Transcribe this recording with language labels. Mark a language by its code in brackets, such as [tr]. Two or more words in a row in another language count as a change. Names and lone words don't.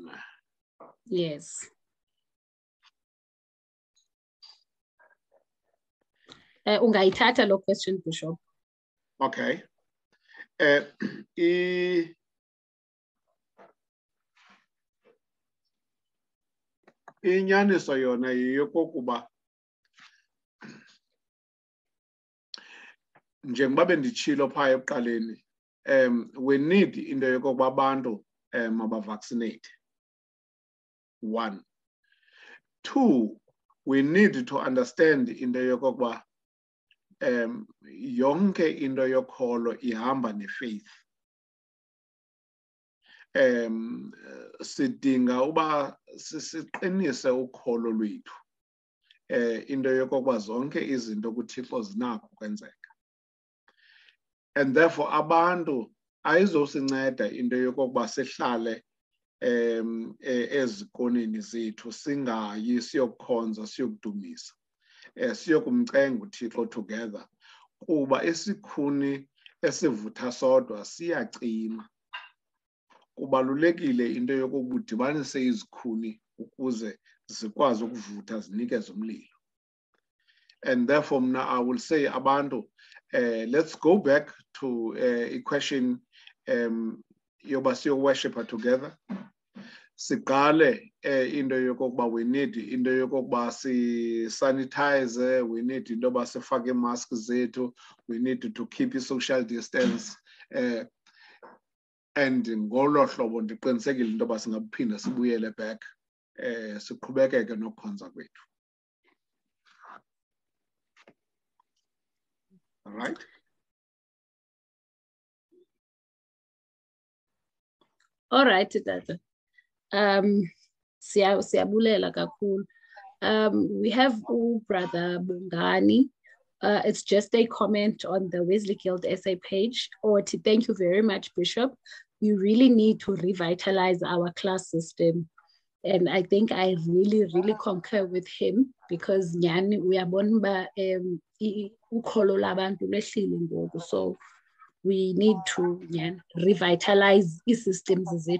[en] Yes. [xh] Ungayithatha lo question, Bishop. [en] Okay. [xh] Inyaniso yona yokokuba njengoba bendichilo pha ekuqaleni, [en] we need [xh] into yokokuba abantu mabavaccinate. [en] 1. 2, we need to understand [xh] into yokokuba yonke into yokholo ihamba nefaith. Sidinga uba siqinise ukholo lwethu. Into yokokuba zonke izinto kuThixo zinakho kwenzeka. [en] And therefore [xh] abantu ayizosinceda into yokokuba sihlale ezikoneni zethu singayi siyokukhonza siyokudumisa. Siyokumcenga uThixo together kuba isikhuni esivutha sodwa siyacima. Kubalulekile into yokuba udibanise izikhuni ukuze zikwazi ukuvutha zinikeze umlilo. [en] And therefore I will say abantu, let's go back to a question [xh] yoba siyo [en] worshiper together. [xh] Siqale into yokokuba [en] we need [xh] into yokokuba si sanitize, [en] we need [xh] into yoba sifake mask zethu, [en] we need to keep a social distance, and [xh] ngolo hlobo ndiqinisekile into yoba singaphinda sibuyele [en] back [xh] siqhubekeke nokukhonza kwethu. [en] All right. All right, Tata. [xh] Siyabulela kakhulu. [en] We have Brother Bungani. It's just a comment on the Wesley Guild SA page. Or to thank you very much, Bishop. We really need to revitalize our class system. And I think I really concur with him because we are born by so we need to revitalize the systems.